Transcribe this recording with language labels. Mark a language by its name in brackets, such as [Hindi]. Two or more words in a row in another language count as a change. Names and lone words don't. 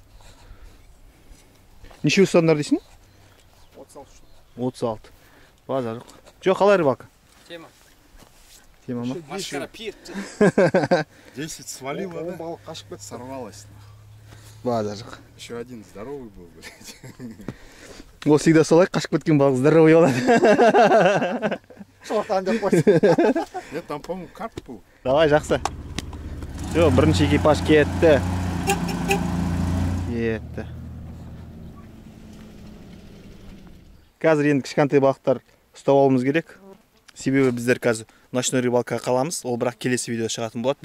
[Kazakh] Неше ұстадыңдар дейсің? 36. База жоқ. Жоқ, қалай рыбалка? [Russian] Тема [Kazakh] ма? [Russian] Машкара пьет. 10 свалило, да? [Kazakh] Балық қашып кетті, сорвалось. База жоқ. [Russian] Еще один здоровый был, блядь. [Kazakh] Ол всегда солай, қашып кеткен балық здоровый болады. Шоқтан деп қойсын. [Russian] Нет, там, по-моему, карп был. Давай, [Kazakh] жақсы. Жоқ, бірінші экипаж кетті. Қазір енді кішкентай балықтар ұстап алуымыз керек. Себебі біздер қазір ночной рыбалкаға қаламыз. Ол бірақ келесі видео шығатын болады.